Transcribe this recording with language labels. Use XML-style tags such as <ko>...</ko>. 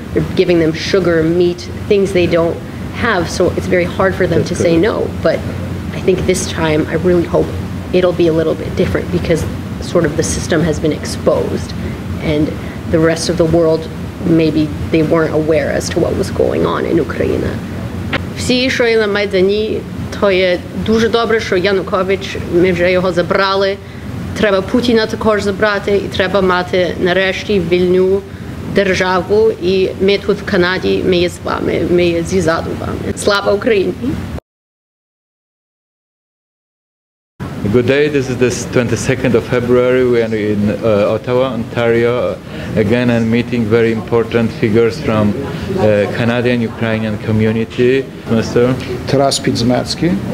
<en>They're giving them sugar, meat, things they don't have, so it's very hard for them to say no. But I think this time, I really hope it'll be a little bit different because sort of the system has been exposed and the rest of the world, maybe they weren't aware as to what was going on in Ukraine.</en> <uk>Всі, що є на Майдані, то є дуже добре, що Янукович, ми вже його забрали. Треба Путіна також забрати, і треба мати нарешті вільну державу. І ми тут в Канаді, ми є з вами, ми є ззаду вами. Слава Україні!</uk> <en>Good day, this is the 22nd of February. We are in Ottawa, Ontario, again and meeting very important figures from Canadian Ukrainian community. Mr. Taras Pidzamecky.</en>